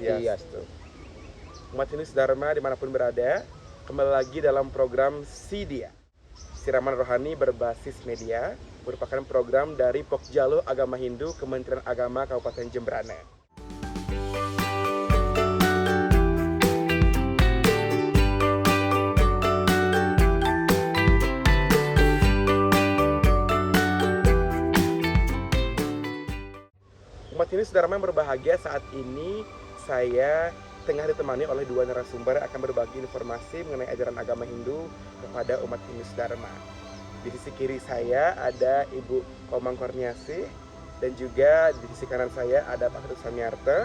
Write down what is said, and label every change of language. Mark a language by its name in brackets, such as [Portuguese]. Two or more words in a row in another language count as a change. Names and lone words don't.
[Indonesian] Swastiastu. Umat Hindu Dharma dimanapun berada, kembali lagi dalam program Sidia, Siraman Rohani Berbasis Media, merupakan program dari Pokjalo Agama Hindu Kementerian Agama Kabupaten Jemberana. Umat Hindu Dharma yang berbahagia, saat ini saya tengah ditemani oleh dua narasumber yang akan berbagi informasi mengenai ajaran agama Hindu kepada umat Hindu Dharma. Di sisi kiri saya ada Ibu Komang Kurniasih dan juga di sisi kanan saya ada Pak Ketut Samyarta.